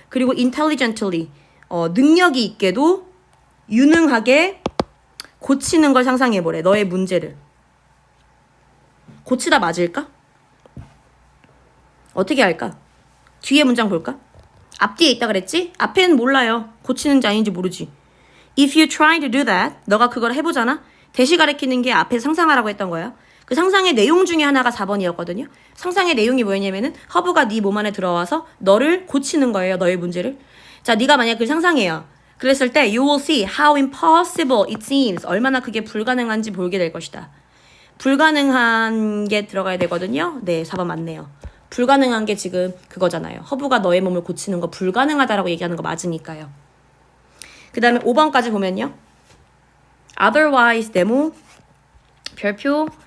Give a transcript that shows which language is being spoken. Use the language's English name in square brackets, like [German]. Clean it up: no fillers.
[Korean] 그리고 intelligently, 능력이 있게도 유능하게 고치는 걸 상상해보래. 너의 문제를. 고치다 맞을까? 어떻게 할까? 뒤에 문장 볼까? 앞뒤에 있다 그랬지? 앞에는 몰라요. 고치는지 아닌지 모르지. [English] If you try to do that, [Korean] 너가 그걸 해보잖아? 대시 가리키는 게 앞에 상상하라고 했던 거야. 그 상상의 내용 중에 하나가 4번이었거든요. 상상의 내용이 뭐였냐면은 허브가 네 몸 안에 들어와서 너를 고치는 거예요. 너의 문제를. 자, 네가 만약 그걸 상상해요. 그랬을 때 [English] you will see how impossible it seems. [Korean] 얼마나 그게 불가능한지 보게 될 것이다. 불가능한 게 들어가야 되거든요. 네, 4번 맞네요. 불가능한 게 지금 그거잖아요. 허브가 너의 몸을 고치는 거 불가능하다라고 얘기하는 거 맞으니까요. 그 다음에 5번까지 보면요. otherwise 네모 별표.